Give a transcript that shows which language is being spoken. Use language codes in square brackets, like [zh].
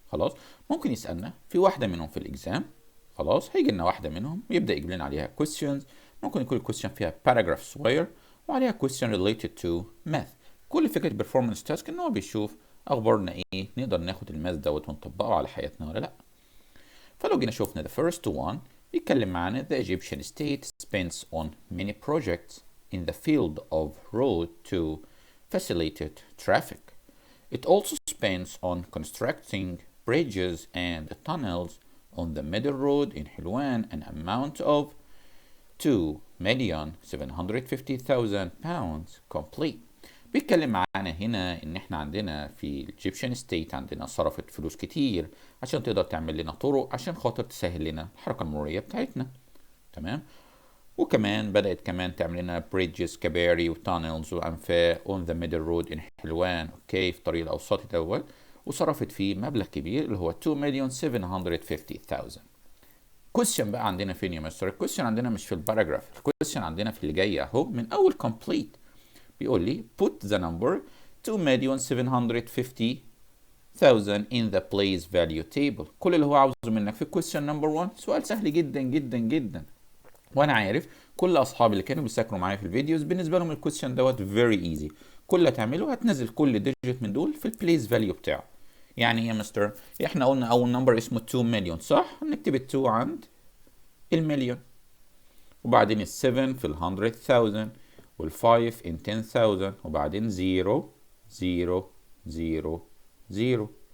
[ar] خلاص ممكن يسألنا في واحدة منهم في الإكزام، خلاص هيجي لنا واحدة منهم ويبدأ يجيب لنا عليها questions. ممكن يكون الكويستشن فيها باراجراف صغير وعليها [en] question related to math. [ar] كل فكرة البرفورمانس تاسك إن هو بيشوف أخبارنا إيه، نقدر ناخد الماث دوت ونطبقه على حياتنا ولا لأ. فلو جينا شوفنا [en] the first one [ar] بيتكلم معانا [en] the Egyptian state spends on many projects in the field of road to facilitate traffic. It also spends on constructing bridges and tunnels on the middle road in Hilwan an amount of 2,750,000 pounds complete. [ar] بيتكلم معانا هنا ان احنا عندنا في الإيجيبشن ستيت عندنا صرفت فلوس كتير عشان تقدر تعمل لنا طرق عشان خاطر تسهل لنا الحركة المرورية بتاعتنا، تمام؟ وكمان بدأت كمان تعمل لنا بريدجز كباري وتانلز وأنفاق [en] on the middle road in [ar] حلوان، اوكي، في الطريق الأوسطي الأول، وصرفت فيه مبلغ كبير اللي هو 2,750,000. كويستشن بقى عندنا فين يا مستر؟ الكويستشن عندنا مش في الباراجراف، الكويستشن عندنا في اللي جاي اهو من أول complete. بيقول لي [en] put the number 2,750,000 in the place value table. [ar] كل اللي هو عاوزه منك في question number 1 سؤال سهل جدا جدا جدا، وانا عارف كل اصحابي اللي كانوا بيذاكروا معايا في الفيديوز بالنسبه لهم الكويستشن دوت فيري ايزي. كل اللي هتعمله هتنزل كل ديجيت من دول في البليس فاليو بتاعه. يعني ايه يا مستر؟ احنا قلنا اول نمبر اسمه 2 مليون، صح؟ نكتب ال2 عند المليون، وبعدين ال7 في ال100,000 وال5 in 10,000 وبعدين 0 0 0 0.